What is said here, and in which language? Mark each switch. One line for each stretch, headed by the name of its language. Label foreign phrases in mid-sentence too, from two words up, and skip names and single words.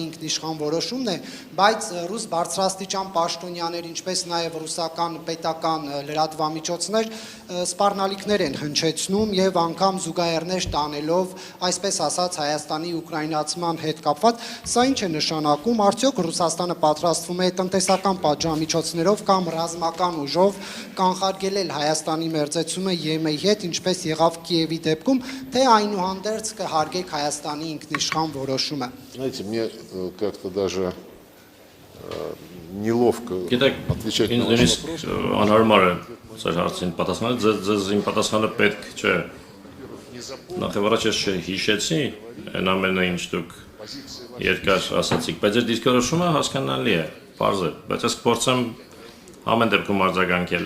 Armenian: ինքնիշխան որոշումն է, բայց ռուս բարձրաստիճան պաշտոնյաներ, ինչպես նաև ռուսական պետական լրատվամիջոցներ սպառնալիքներ են հնչեցնում եւ անգամ զուգահեռներ տանելով, այսպես ասած, Հայաստանի ուկրաինացման հետ կապված, սա ինչ է նշանակում, արդյոք Ռուսաստանը պատրաստվում է տնտեսական պատժամիջոցներով կամ ռազմական ուժով կանխարգելել Հայաստանի մերձեցումը ԵՄ-ի հետ, ինչպես եղավ Կիևի դեպքում, թե այնուհանդերձ կհարգեք Հայաստանի ինքնիշխան որոշումը։
Russian: Знаете, мне как-то даже неловко отвечать на ваш вопрос.
Armenian: Անհարմար է ձեր հարցին պատասխանել, ձեզ իմ պատասխանը պետք չէ։ Նախևառաջ ես չհիշեցի այն ամենը, ինչ դուք երկար ասացիք, բայց ձեր դիրքորոշումը հասկանալի է, պարզ է, բայց ես կփորձեմ ամեն դեպքում արձագանքել։